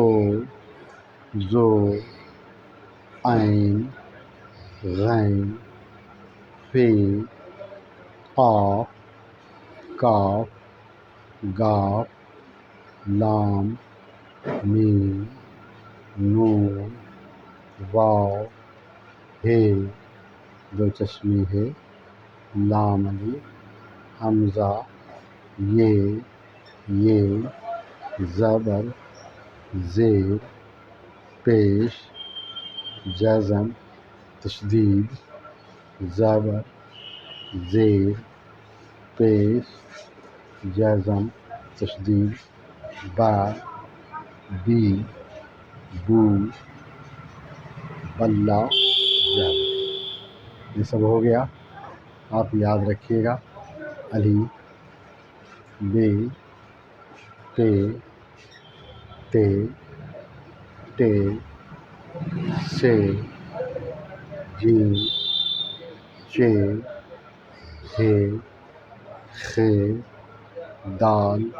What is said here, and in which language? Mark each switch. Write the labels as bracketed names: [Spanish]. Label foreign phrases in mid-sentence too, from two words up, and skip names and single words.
[Urdu] ذو عین غین فے قاف کاف گاف لام میم نون واو ہے دو چشمی ہے لام الف حمزہ یہ زبر زیر پیش جزم تشدید زبر زیر پیش جزم تشدید با بی بو بلہ جب یہ سب ہو گیا. آپ یاد رکھیے گا. الف بے پے تے ٹے سے جیم چے ہے خے دال